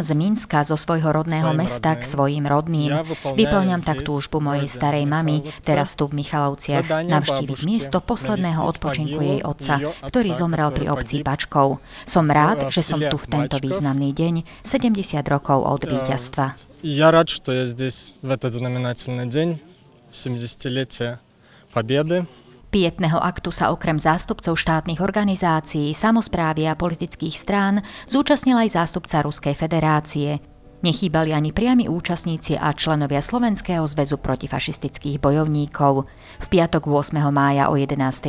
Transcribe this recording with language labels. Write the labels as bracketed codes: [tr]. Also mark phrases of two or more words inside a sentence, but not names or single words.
[sk] z Minska, zo svojho rodného mesta k svojim rodným. Vyplňam tak túžbu mojej starej mamy, teraz tu v Michalovciach, navštíviť miesto posledného odpočinku jej otca, ktorý zomrel pri obci Bačkov. Som rád, že som tu v tento významný deň, 70 rokov od víťazstva. Ja rád, že ja [ru] здесь в этот знаменательный день, 70-летие Победы. [sk] Pietného aktu sa okrem zástupcov štátnych organizácií, samosprávy a politických strán zúčastnil aj zástupca Ruskej federácie. Nechýbali ani priami účastníci a členovia Slovenského zväzu protifašistických bojovníkov. V piatok 8. mája o 11.